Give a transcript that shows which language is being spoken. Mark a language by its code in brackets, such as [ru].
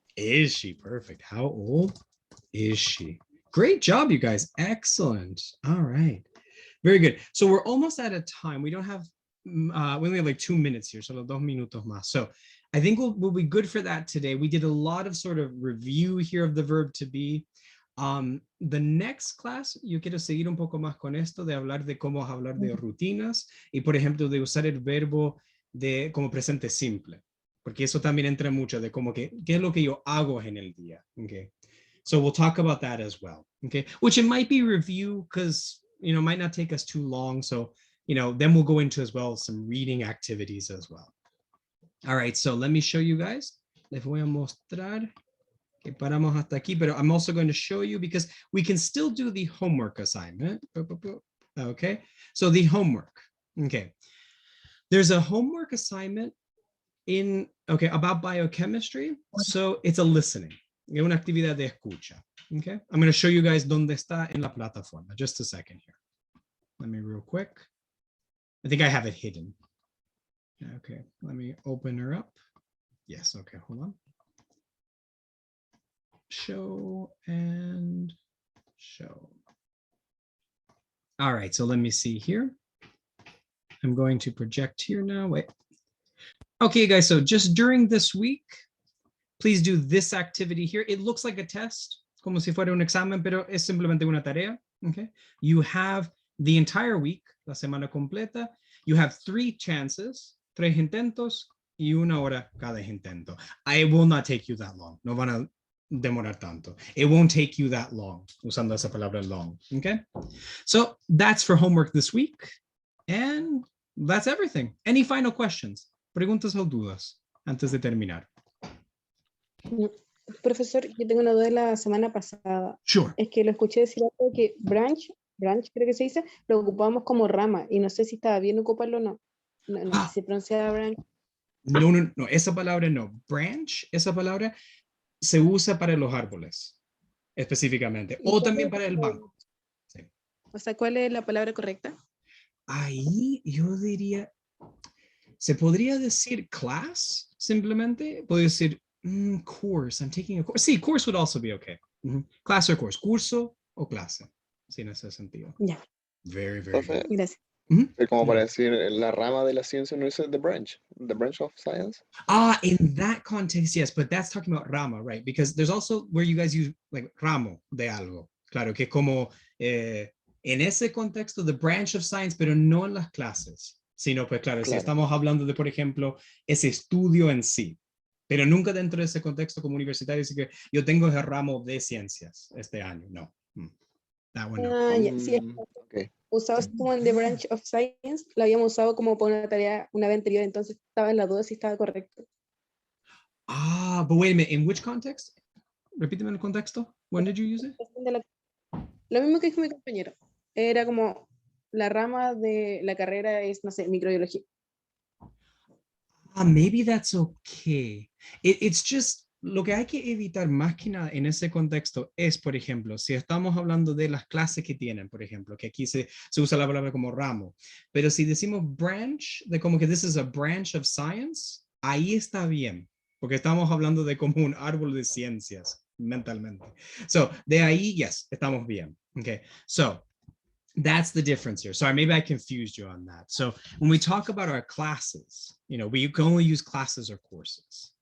[en] Is she? Perfect. How old is she? Great job, you guys. Excellent. All right. Very good. So we're almost out of time. We don't have, we only have like 2 minutes here, [es] solo 2 minutos más. [en] So I think we'll be good for that today. We did a lot of sort of review here of the verb to be. The next class, [es] yo quiero seguir un poco más con esto de hablar de cómo hablar de rutinas y, por ejemplo, de usar el verbo de como presente simple, porque eso también entra mucho de como que, ¿qué es lo que yo hago en el día? [en] Okay. So we'll talk about that as well. Okay. Which it might be review because, you know, might not take us too long. So, you know, then we'll go into as well some reading activities as well. All right. So let me show you guys. [es] Les voy a mostrar. Que paramos hasta aquí, pero [en] I'm also going to show you because we can still do the homework assignment. Okay, so the homework. Okay, there's a homework assignment in, okay, about biochemistry. So it's a listening, [es] una actividad de escucha. [en] Okay, I'm going to show you guys [es] dónde está en la plataforma. [en] Just a second here. Let me real quick. I think I have it hidden. Okay, let me open her up. Yes, okay, hold on. Show and show. All right, so let me see here. I'm going to project here now. Wait. Okay, guys, so just during this week, please do this activity here. It looks like a test, [es] como si fuera un examen, pero es simplemente una tarea. [en] Okay, you have the entire week, [es] la semana completa. [en] You have 3 chances, [es] 3 intentos y 1 hora cada intento. [en] It will not take you that long. [es] No van a demorar tanto. [en] It won't take you that long, [es] usando esa palabra [en] long, okay? So that's for homework this week, and that's everything. Any final questions? [es] Preguntas o dudas antes de terminar? Profesor, yo tengo una duda de la semana pasada. [en] Sure. [es] Es que lo escuché decir algo que branch creo que se dice, lo ocupamos como rama, y no sé si estaba bien ocuparlo o no. No sé si se pronuncia branch. No, esa palabra no. Branch, esa palabra se usa para los árboles, específicamente, o también para el banco. Sí. O sea, ¿cuál es la palabra correcta? Ahí yo diría, se podría decir class, simplemente. Puedo decir [en] course, I'm taking a course. Sí, course would also be okay. Class or course, [es] curso o clase, sí, en ese sentido. Ya. [en] Very, very good. [es] Gracias. Es como No. para decir la rama de la ciencia, no dice [en] the branch of science. In that context, yes, but that's talking about rama, right? Because there's also where you guys use like [es] ramo de algo. Claro, que es como en ese contexto, [en] the branch of science, [es] pero no en las clases, sino pues claro, si Claro. estamos hablando de, por ejemplo, ese estudio en sí, pero nunca dentro de ese contexto como universitario, así que yo tengo ese ramo de ciencias este año, no. [en] That one, no. [es] Ah, ya, sí, [en] Ok. [es] usados como en [en] The Branch of Science, [es] lo habíamos usado como para una tarea una vez anterior, entonces estaba en la duda si estaba correcto. [en] But wait a minute, in which context? [es] Repíteme el contexto. [en] When did you use it? [es] Lo mismo que dijo mi compañero, era como la rama de la carrera es, no sé, microbiología. [en] Maybe that's okay. It's just [es] lo que hay que evitar más que nada en ese contexto es, por ejemplo, si estamos hablando de las clases que tienen, por ejemplo, que aquí se usa la palabra como ramo, pero si decimos branch, de como que [en] this is a branch of science, [es] ahí está bien, porque estamos hablando de como un árbol de ciencias mentalmente. So, de ahí, yes, estamos bien. [en] Okay, so that's the difference here. Sorry, maybe I confused you on that. So when we talk about our classes, we can only use classes or courses.